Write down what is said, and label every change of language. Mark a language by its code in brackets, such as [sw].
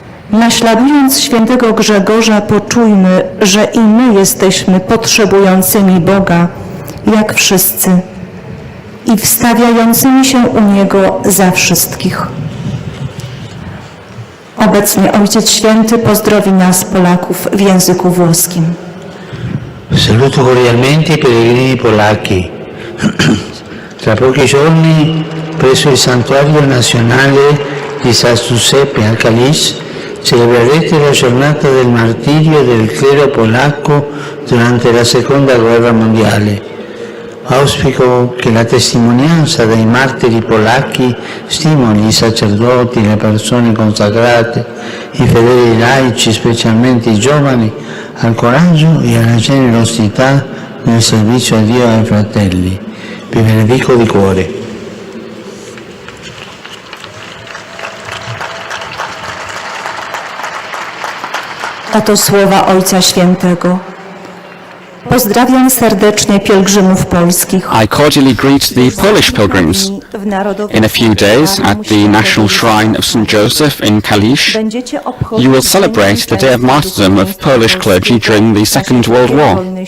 [pl] Naśladując świętego Grzegorza, poczujmy, że i my jesteśmy potrzebującymi Boga, jak wszyscy, i wstawiającymi się u Niego za wszystkich. Obecnie Ojciec Święty pozdrowi nas, Polaków, w języku włoskim. [it] Saluto cordialmente i pellegrini polacchi. Tra pochi giorni, presso il Santuario Nazionale di San Giuseppe a Calice, celebrerete la giornata del martirio del clero polacco durante la Seconda Guerra Mondiale. Auspico che la testimonianza dei martiri polacchi stimoli i sacerdoti, le persone consacrate, i fedeli laici, specialmente i giovani, al coraggio e alla generosità nel servizio a Dio e ai fratelli. Vi benedico di cuore. [pl] Oto słowa Ojca Świętego. Pozdrawiam serdecznie pielgrzymów polskich. [en] I cordially greet the Polish pilgrims. In a few days, at the National Shrine of St. Joseph in Kalisz, you will celebrate the day of martyrdom of Polish clergy during the Second World War.